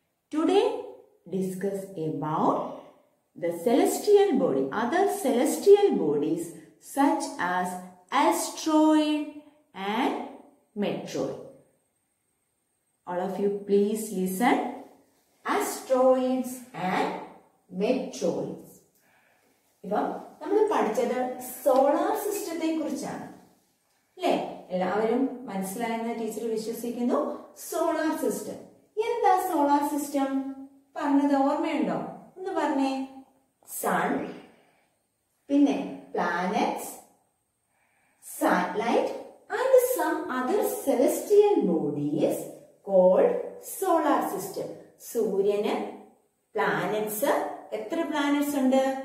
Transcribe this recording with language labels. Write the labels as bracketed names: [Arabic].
[English] Today discuss about the celestial body, other celestial bodies such as asteroid and meteoroid. All of you please listen. Asteroids and meteoroids. [Malayalam] ഇപ്പം നമ്മൾ പഠിച്ചത് solar സിസ്റ്റത്തെ കുറിച്ചാണ് അല്ലേ? എല്ലാവരും മനസ്സിലായെന്ന് ടീച്ചർ വിശ്വസിക്കുന്നു. സോളാർ സിസ്റ്റം എന്താ? സോളാർ സിസ്റ്റം പറഞ്ഞത് ഓർമ്മയുണ്ടോ? ഒന്ന് പറഞ്ഞേ. [English] Sun, പിന്നെ planets, satellite and some other celestial bodies called solar system. [Malayalam] സൂര്യന് പ്ലാനറ്റ്സ്, എത്ര പ്ലാനറ്റ്സ് ഉണ്ട്?